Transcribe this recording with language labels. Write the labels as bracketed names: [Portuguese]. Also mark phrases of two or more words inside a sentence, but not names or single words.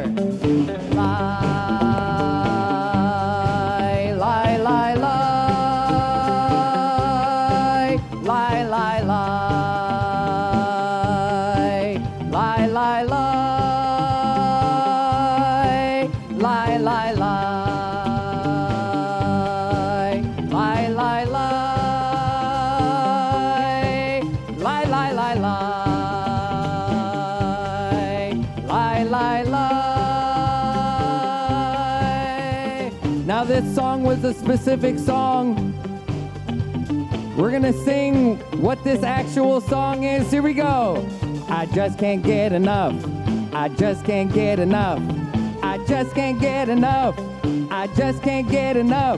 [English] Lie, lie, lie, lie, lie, lie, lie, lie, lie, lie, lie, lie, lie, lie, lie, lie, lie, lie, lie, lie. Now this song was a specific song. We're gonna sing what this actual song is. Here we go. I just can't get enough. I just can't get enough. I just can't get enough. I just can't get enough.